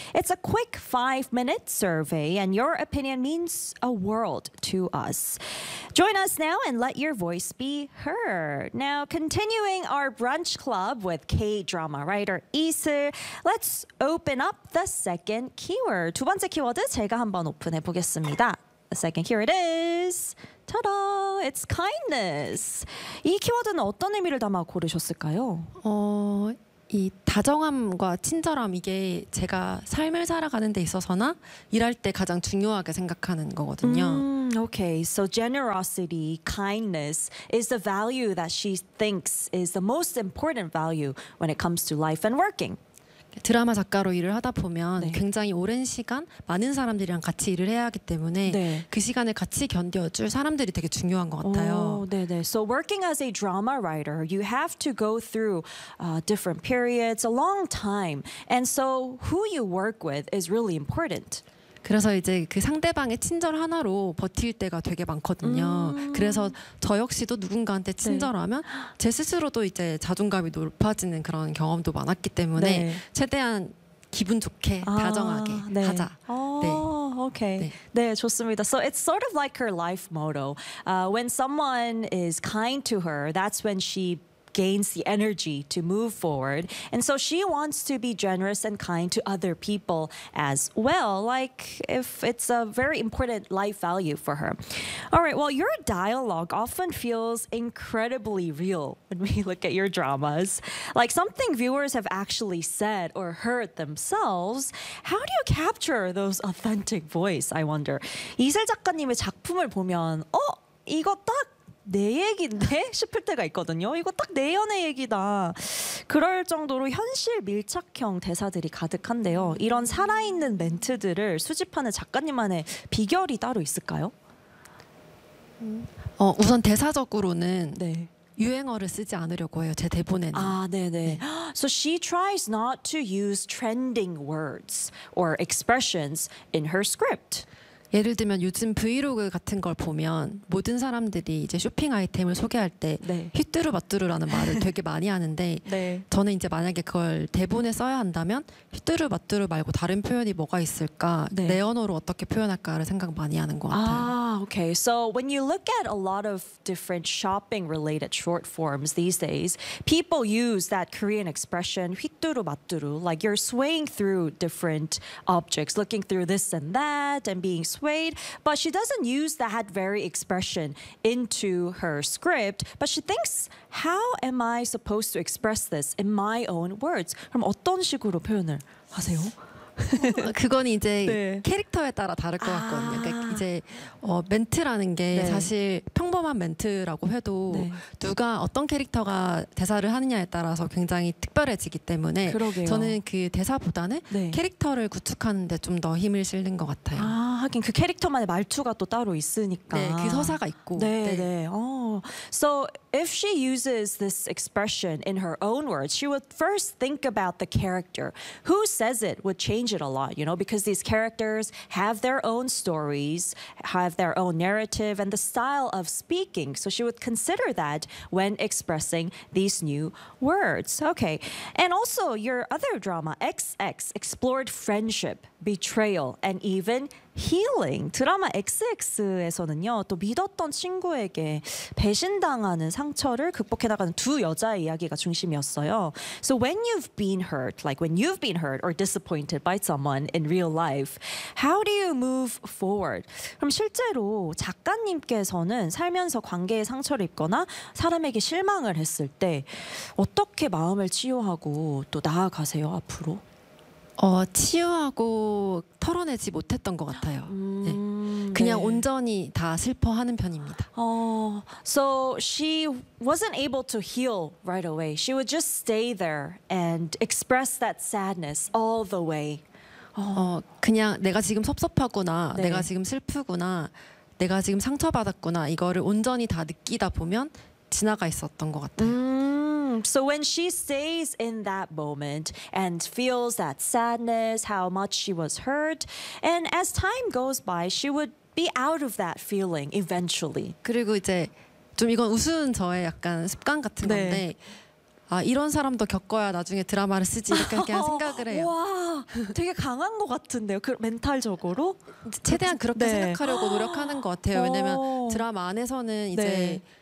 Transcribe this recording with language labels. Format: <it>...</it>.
<en>It's a quick 5-minute survey, and your opinion means a world to us. Join us now and let your voice be heard. Now, continuing our brunch club with K-drama writer Isir, let's open up the second keyword.</en> <ko>두 번째 키워드 제가 한번 오픈해 보겠습니다.</ko> <en>The second keyword is, ta-da, it's kindness.</en> <ko>이 키워드는 어떤 의미를 담아 고르셨을까요? 이 다정함과 친절함, 이게 제가 삶을 살아가는 데 있어서나 일할 때 가장 중요하게 생각하는 거거든요.</ko> <en>Okay, so generosity, kindness is the value that she thinks is the most important value when it comes to life and working.</en> <ko>드라마 작가로 일을 하다 보면 네. 굉장히 오랜 시간 많은 사람들이랑 같이 일을 해야 하기 때문에 네. 그 시간을 같이 견뎌줄 사람들이 되게 중요한 것 같아요. 네네.</ko> <en>So working as a drama writer, you have to go through different periods, a long time. And so who you work with is really important.</en> <ko>그래서 이제 그 상대방의 친절 하나로 버틸 때가 되게 많거든요. 그래서 저 역시도 누군가한테 친절하면 네. 제 스스로도 이제 자존감이 높아지는 그런 경험도 많았기 때문에 네. 최대한 기분 좋게 다정하게 네. 하자. 오케이. 네. 네, 좋습니다.</ko> <en>So it's sort of like her life motto. When someone is kind to her, that's when she gains the energy to move forward. And so she wants to be generous and kind to other people as well, like if it's a very important life value for her. All right, well, your dialogue often feels incredibly real when we look at your dramas, like something viewers have actually said or heard themselves. How do you capture those authentic voice, I wonder?</en> <ko>이슬 작가님의 작품을 보면, 이거 딱 내 얘기인데 싶을 때가 있거든요. 이거 딱 내 연애 얘기다. 그럴 정도로 현실 밀착형 대사들이 가득한데요. 이런 살아있는 멘트들을 수집하는 작가님만의 비결이 따로 있을까요? 우선 대사적으로는 네. 유행어를 쓰지 않으려고 해요. 제 대본에는. 아, 네네. 네.</ko> <en>So she tries not to use trending words or expressions in her script.</en> <ko>예를 들면 요즘 브이로그 같은 걸 보면 모든 사람들이 이제 쇼핑 아이템을 소개할 때 네. 히뚜루마뚜루라는 말을 되게 많이 하는데 네. 저는 이제 만약에 그걸 대본에 써야 한다면 히뚜루마뚜루 말고 다른 표현이 뭐가 있을까? 네. 내 언어로 어떻게 표현할까를 생각 많이 하는 것 같아요.</ko> <en>아, okay. So when you look at a lot of different shopping related short forms these days, people use that Korean expression 히뚜루마뚜루, like you're swaying through different objects, looking through this and that and being swayed, but she doesn't use that very expression into her script, but she thinks, how am I supposed to express this in my own words?</en> <ko>그럼 어떤 식으로 표현을 하세요? 그건 이제 네. 캐릭터에 따라 다를 것 같거든요. 그러니까 이제 멘트라는 게 네. 사실 평범한 멘트라고 해도 네. 누가 어떤 캐릭터가 대사를 하느냐에 따라서 굉장히 특별해지기 때문에 그러게요. 저는 그 대사보다는 네. 캐릭터를 구축하는 데 좀 더 힘을 실는 것 같아요. 아, 하긴 그 캐릭터만의 말투가 또 따로 있으니까. 네, 그 서사가 있고. 네, 네. 네.</ko> <en>So if she uses this expression in her own words, she would first think about the character. Who says it would change it a lot, you know, because these characters have their own stories, have their own narrative and the style of speaking. So she would consider that when expressing these new words. Okay. And also your other drama, XX, explored friendship, betrayal, and even healing.</en> <ko>드라마 XX에서는요, 또 믿었던 친구에게 배신당하는 상처를 극복해 나가는 두 여자의 이야기가 중심이었어요.</ko> <en>So when you've been hurt, like when you've been hurt or disappointed by someone in real life, how do you move forward?</en> <ko>그럼 실제로 작가님께서는 살면서 관계에 상처를 입거나 사람에게 실망을 했을 때 어떻게 마음을 치유하고 또 나아가세요, 앞으로? 치유하고 털어내지 못했던 것 같아요. 네. 그냥 네. 온전히 다 슬퍼하는 편입니다.</ko> <en>So she wasn't able to heal right away. She would just stay there and express that sadness all the way.</en> <ko>그냥 내가 지금 섭섭하구나, 네. 내가 지금 슬프구나, 내가 지금 상처받았구나 이거를 온전히 다 느끼다 보면 지나가 있었던 것 같아요.</ko> <en>So when she stays in that moment and feels that sadness, how much she was hurt, and as time goes by, she would be out of that feeling eventually.</en> <ko>그리고 이제 좀 이건 웃은 저의 약간 습관 같은 네. 건데 아 이런 사람도 겪어야 나중에 드라마를 쓰지 이렇게 생각을 해요. 와, 되게 강한 것 같은데요. 그 멘탈적으로 최대한 그렇게 네. 생각하려고 노력하는 것 같아요. 왜냐면 드라마 안에서는 이제 네.</ko>